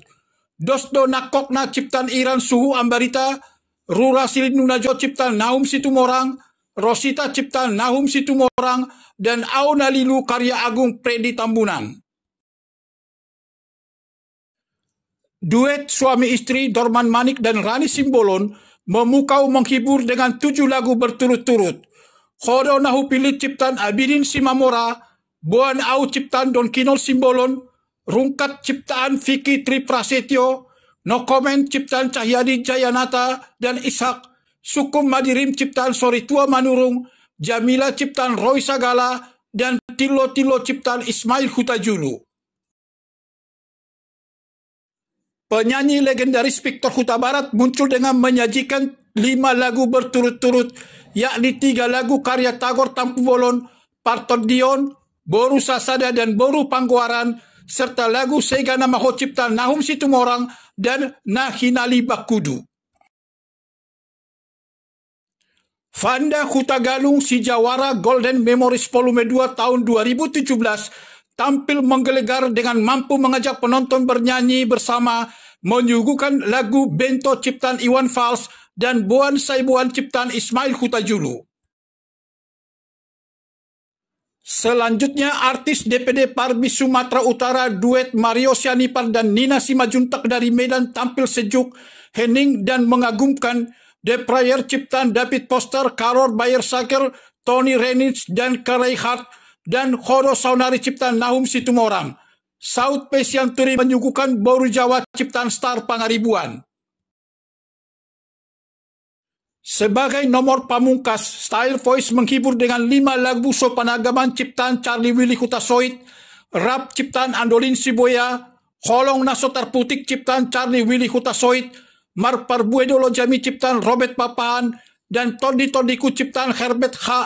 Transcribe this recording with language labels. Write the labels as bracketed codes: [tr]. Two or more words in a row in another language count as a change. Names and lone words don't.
[id] Dosdo Nakokna ciptaan Iran Suhu Ambarita, Rura Silinunajo ciptaan Nahum Situmorang, Rosita ciptaan Nahum Situmorang, dan Auna Lilu karya Agung Predi Tambunan. Duet suami istri Dorman Manik dan Rani Simbolon memukau menghibur dengan 7 lagu berturut-turut. Khodo Nahu Pilit ciptaan Abidin Simamora, Boan Au ciptaan Don Kinol Simbolon, Rungkat ciptaan Vicky Tri Prasetyo, No Comment ciptaan Cahyadi Jayanata dan Ishak, Sukum Madirim ciptaan Soritua Manurung, Jamila ciptaan Roy Sagala, dan Tilo Tilo ciptaan Ismail Hutajulu. Penyanyi legendaris Victor Huta Barat muncul dengan menyajikan 5 lagu berturut-turut, yakni 3 lagu karya Tagor Tampu Bolon, Parton Dion, Boru Sasada, dan Boru Pangguaran, serta lagu Segana Maho ciptaan Nahum Situmorang dan Nahinali Bakudu. Vanda Huta Galung si Jawara Golden Memories Volume 2 tahun 2017 tampil menggelegar dengan mampu mengajak penonton bernyanyi bersama, menyuguhkan lagu Bento ciptaan Iwan Fals dan Boan Saibuan ciptaan Ismail Hutajulu. Selanjutnya, artis DPD Parbi Sumatera Utara duet Mario Sianipar dan Nina Simajuntak dari Medan tampil sejuk, hening, dan mengagumkan. The Prayer ciptaan David Poster, Karor Bayer Saker, Tony Renitz, dan Karai Hart, dan Khodo Saunari ciptaan Nahum Situmorang. Saud Pesian Turi menyuguhkan Boru Jawa ciptaan Star Pangaribuan. Sebagai nomor pamungkas, Style Voice menghibur dengan 5 lagu sopanagaman ciptaan Charlie Willy Hutasoit, Rap ciptaan Andolin Siboya, Holong Nasotar Putik ciptaan Charlie Willy Hutasoit, Marparbuedolo Jami ciptaan Robert Papahan, dan Tondi Tondiku ciptaan Herbert H.